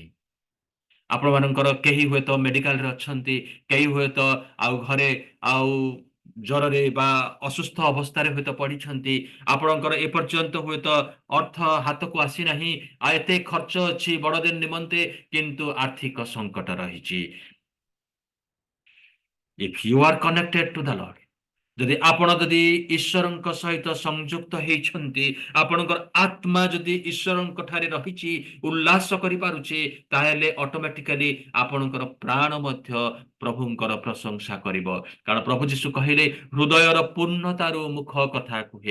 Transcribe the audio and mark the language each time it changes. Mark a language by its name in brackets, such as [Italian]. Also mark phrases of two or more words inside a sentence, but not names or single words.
[Odia] ଆପଣମାନଙ୍କର କେହି ହୁଏତ ମେଡିକାଲରେ ଅଛନ୍ତି, କେହି ହୁଏତ ଆଉ ଘରେ ଆଉ ଜ୍ୱରରେ ବା ଅସୁସ୍ଥ ଅବସ୍ଥାରେ ହୁଏତ ପଡିଛନ୍ତି, ଆପଣଙ୍କର ଏପର୍ଯ୍ୟନ୍ତ ହୁଏତ ଅର୍ଥ ହାତକୁ ଆସିନାହିଁ, ଆଉ ଏତେ ଖର୍ଚ୍ଚ ଅଛି ବଡ ଦିନ ନିମନ୍ତେ, କିନ୍ତୁ ଆର୍ଥିକ ସଂକଟ ରହିଛି। [English] If you are connected to the Lord, [Odia] ଯଦି ଆପଣ ଯଦି ଈଶ୍ୱରଙ୍କ ସହିତ ସଂଯୁକ୍ତ ହେଇଛନ୍ତି, ଆପଣଙ୍କର ଆତ୍ମା ଯଦି ଈଶ୍ୱରଙ୍କ ଠାରେ ରହିଛି, ଉଲ୍ଲାସ କରିପାରୁଛି, ତାହେଲେ ଅଟୋମେଟିକାଲି ଆପଣଙ୍କର ପ୍ରାଣ ମଧ୍ୟ ପ୍ରଭୁଙ୍କର ପ୍ରଶଂସା କରିବ। କାରଣ ପ୍ରଭୁ ଯୀଶୁ କହିଲେ ହୃଦୟର ପୂର୍ଣ୍ଣତାରୁ ମୁଖ କଥା କୁହେ।